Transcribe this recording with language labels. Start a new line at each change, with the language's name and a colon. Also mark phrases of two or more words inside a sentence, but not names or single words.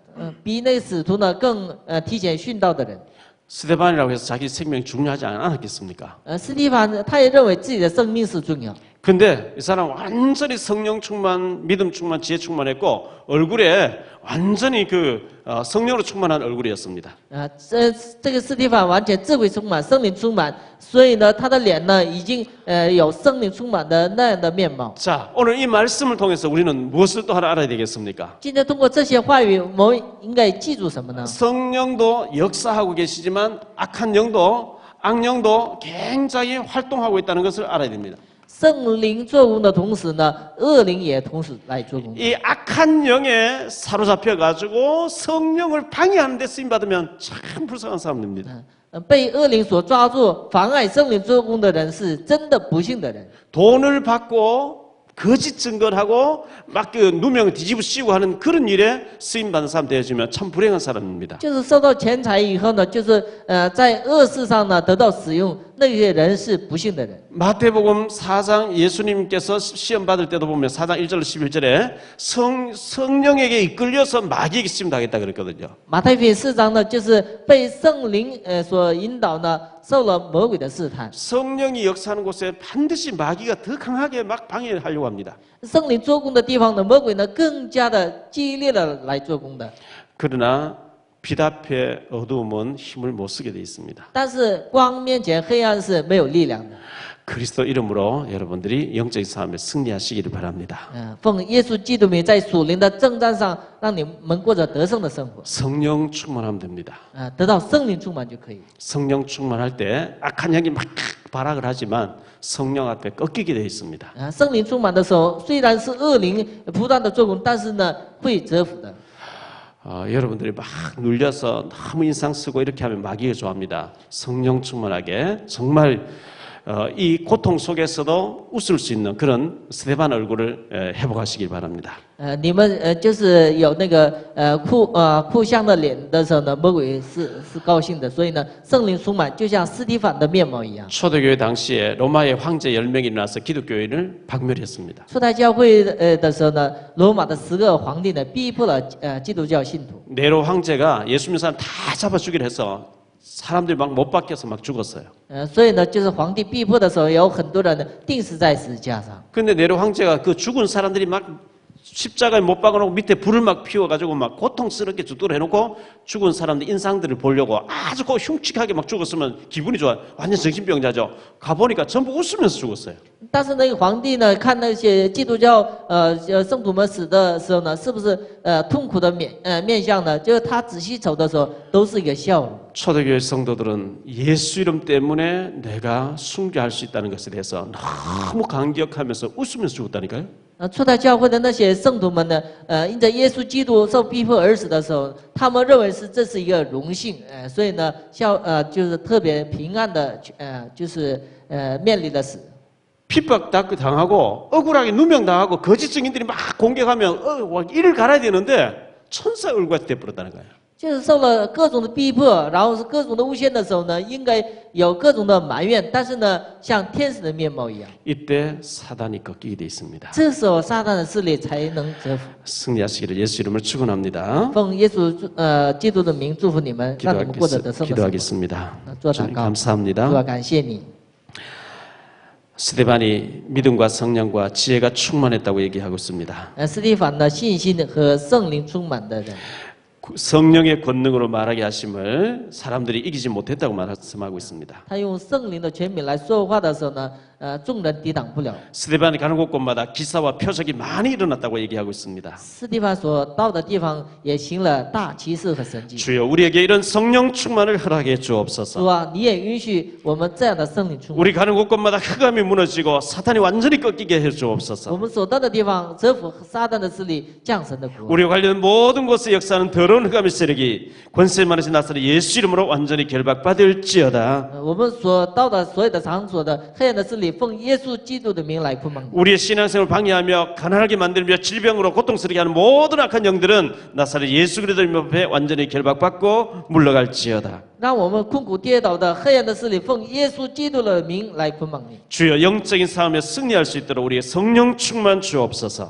Chinese: 比那个使徒呢更提前殉道的人。
Korean: 스데반이라고 해서 자기 생명이 중요하지 않았겠습니까?
Chinese: 斯蒂法他也认为自己的生命是重要，
Korean: 근데 이 사람 완전히 성령 충만, 믿음 충만, 지혜 충만했고 얼굴에 완전히 성령으로 충만한 얼굴이었습니다.
Chinese: 这个斯蒂法完全智慧充满，圣灵充满，所以呢，他的脸呢已经有圣灵充满的那样的面貌。
Korean: 자, 오늘 이 말씀을 통해서 우리는 무엇을 또 하나 알아야 되겠습니까?
Chinese: 今天通过这些话语，我们应该记住什么呢？
Korean: 성령도 역사하고 계시지만 악한 영도 악령도 굉장히 활동하고 있다는 것을 알아야 됩니다.
Chinese: 圣灵做工的同时呢，恶灵也同时来做工。
Korean: 이 악한 영에 사로잡혀 가지고 성령을 방해하는 데 쓰임 받으면 참 불쌍한 사람입니다.
Chinese: 被恶灵所抓住，妨碍圣灵做工的人，是真的不幸的人。
Korean: 돈을 받고 거짓 증거를 하고 막 누명을 뒤집어 씌우고 하는 그런 일에 쓰임 받는 사람 되어지면 참 불행한 사람입니다.
Chinese: 就是收到钱财以后呢，就是在恶事上呢得到使用，那些人是不幸的人。
Korean: 마태복음 4장 예수님께서 시험 받을 때도 보면 4장 1절 11절에 성령에게 이끌려서 마귀에게 시험 당했다 그랬거든요.
Chinese: 马太福音4章呢，就是被圣灵所引导呢，受了魔鬼的试探。
Korean: 성령이 역사하는 곳에 반드시 마귀가 더 강하게 막 방해하려고 합니다.
Chinese: 圣灵做工的地方呢，魔鬼呢更加的激烈的来做工的。
Korean: 그러나 빛 앞에 어두움은 힘을 못 쓰게 돼 있습니다.
Chinese: 但是光面前黑暗是没有力量的。
Korean: 그리스도 이름으로 여러분들이 영적인 싸움에 승리하시기를 바랍니다.
Chinese: 奉耶稣基督名，在属灵的征战上，让你们过着得胜的生活。
Korean: 성령 충만하면 됩니다.
Chinese: 得到圣灵充满就可以。
Korean: 성령 충만할 때 악한 영이 막 발악을 하지만 성령 앞에 꺾이게 돼 있습니다.
Chinese: 圣灵充满的时候，虽然是恶灵不断的做工，但是呢会折服的。
Korean: 여러분들이 막 눌려서 너무 인상 쓰고 이렇게 하면 마귀가 좋아합니다. 성령 충만하게 정말 이 고통 속에서도 웃을 수 있는 그런 스데반 얼굴을 회복하시길 바랍니다.
Chinese: 你们就是有那个哭相的脸的时候呢，魔鬼是高兴的，所以呢，圣灵充满，就像斯蒂凡的面貌一样。
Korean: 초대교회 당시에 로마의 황제 10명이 일어나서 기독교인을 박멸했습니다.
Chinese: 初代教会的时候呢，罗马的10个皇帝呢，逼迫了基督教信徒。
Korean: 네로 황제가 예수 믿는 사람 다 잡아 죽이려 해서 사람들이 막 못 박혀서 막 죽었어요.
Chinese: 所以呢，就是皇帝逼迫的时候，有很多人呢钉死在十字架上。
Korean: 근데 네로 황제가 그 죽은 사람들이 막 십자가에 못 박아놓고 밑에 불을 막 피워가지고 막 고통스럽게 죽도록 해놓고 죽은 사람들 인상들을 보려고 아주 흉측하게 막 죽었으면 기분이 좋아요. 완전 정신병자죠. 가보니까 전부 웃으면서 죽었어요.
Chinese: 但是那个皇帝呢，看那些基督教圣徒们死的时候呢，是不是痛苦的面相呢？就是他仔细瞅的时候，都是一个笑容。
Korean: 초대교회 성도들은 예수 이름 때문에 내가 순교할 수 있다는 것에 대해서 너무 감격하면서 웃으면서 죽었다니까요. 핍박 당하고 억울하게 누명당하고 거짓 증인들이 막 공격하면 이를 갈아야 되는데 천사 얼굴같이 돼버렸다는 거예요.
Chinese: 就是受了各种的逼迫，然后是各种的诬陷的时候呢，应该有各种的埋怨，但是呢，像天使的面貌一样。
Korean: 이때 사단이 꺾이게 돼 있습니다.
Chinese: 这时候撒旦的势力才能折服。
Korean: 승리하시기를 예수 이름을 축원합니다.
Chinese: 奉耶稣基督的名祝福你们，让你们过得得胜的生活。
Korean: 기도하겠습니다.
Chinese: 做祷
Korean: 주님
Chinese: 告，
Korean: 감사합니다.
Chinese: 主啊，感谢你。
Korean: 스데반이 믿음과 성령과 지혜가 충만했다고 얘기하고 있습니다.
Chinese: 斯蒂凡的信心和圣灵充满的人，
Korean: 성령의 권능으로 말하게 하심을 사람들이 이기지 못했다고 말씀하고 있습니다.
Chinese: 他用圣灵的权柄来说话的时候呢，众人抵挡不了。
Korean: 스데반이 가는 곳곳마다 기사와 표적이 많이 일어났다고 얘기하고 있습니다.
Chinese: 斯蒂凡所到的地方也行了大奇事和神迹。
Korean: 주여 우리에게 이런 성령 충만을 허락해 주옵소서.
Chinese: 主啊，你也允许我们这样的圣灵充满。
Korean: 우리 가는 곳곳마다 흑암이 무너지고 사탄이 완전히 꺾이게 해
Chinese: 我
Korean: 주옵소서.
Chinese: 们所到的地方折服撒旦的势力，降神的国。
Korean: 우리와 관련 모든 곳에 역사하는 더러운 흑암의 세력이 권세 많으신 나사렛 예수 이름으로 완전히 결박받을지어다.
Chinese: 我们所到的所有的场所的黑暗的势力，奉耶稣基督的名来捆绑你。
Korean: 우리의 신앙생활을 방해하며 가난하게 만들며 질병으로 고통스럽게 하는 모든 악한 영들은 나사렛 예수 그리스도 이름 앞에 완전히 결박받고 물러갈지어다.
Chinese: 让我们困苦跌倒的黑暗的势力，奉耶稣基督的名来捆绑你。
Korean: 주여 영적인 싸움에 승리할 수 있도록 우리의 성령 충만 주옵소서.